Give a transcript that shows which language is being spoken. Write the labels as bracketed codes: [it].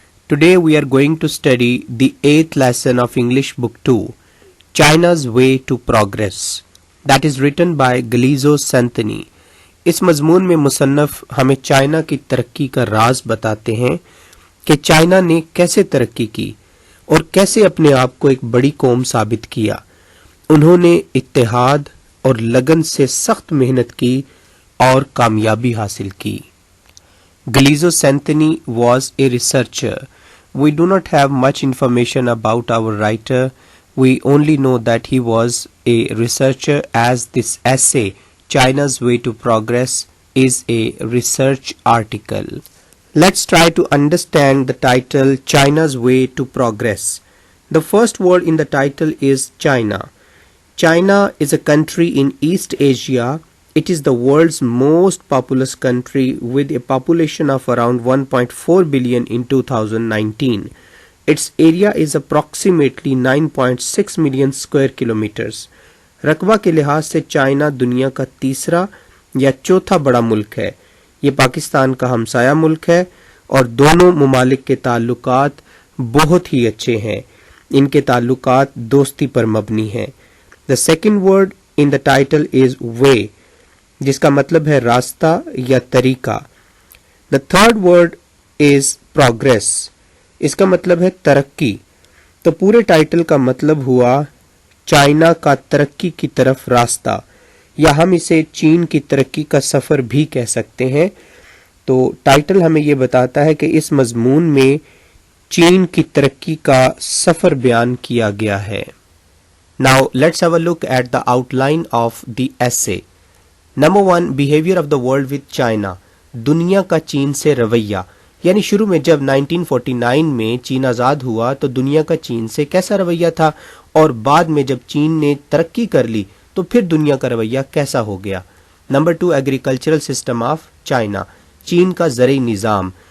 [en] Today we are going to study the 8th lesson of English Book 2, China's Way to Progress. That is written by Galeazzo Santini. [ur] اس مضمون میں مصنف ہمیں China کی ترقی کا راز بتاتے ہیں کہ چائنا نے کیسے ترقی کی اور کیسے اپنے آپ کو ایک بڑی قوم ثابت کیا. انہوں نے اتحاد اور لگن سے سخت محنت کی اور کامیابی حاصل کی. [en] Galeazzo Santini was a researcher. We do not have much information about our writer. We only know that he was a researcher, as this essay, China's Way to Progress, is a research article. Let's try to understand the title, China's Way to Progress. The first word in the title is China. China is a country in East Asia. It is the world's most populous country with a population of around 1.4 billion in 2019. Its area is approximately 9.6 million square kilometers. [ur] رقبہ کے لحاظ سے China دنیا کا تیسرا یا چوتھا بڑا ملک ہے. یہ پاکستان کا ہمسایہ ملک ہے اور دونوں ممالک کے تعلقات بہت ہی اچھے ہیں. ان کے تعلقات دوستی پر مبنی ہیں. [en] The second word in the title is way, [ur] جس کا مطلب ہے راستہ یا طریقہ. [en] The third word is progress. [ur] اس کا مطلب ہے ترقی. تو پورے ٹائٹل کا مطلب ہوا چائنا کا ترقی کی طرف راستہ، یا ہم اسے چین کی ترقی کا سفر بھی کہہ سکتے ہیں. تو ٹائٹل ہمیں یہ بتاتا ہے کہ اس مضمون میں چین کی ترقی کا سفر بیان کیا گیا ہے. [en] Now let's have a look at the outline of the essay. Number 1, behavior of the world with China. [ur] دنیا کا چین سے رویہ. یعنی شروع میں جب 1949 میں چین آزاد ہوا تو دنیا کا چین سے کیسا رویہ تھا، اور بعد میں جب چین نے ترقی کر لی تو پھر دنیا کا رویہ کیسا ہو گیا. Number 2, [en] Agricultural system of China. [ur] چین کا زرعی نظام.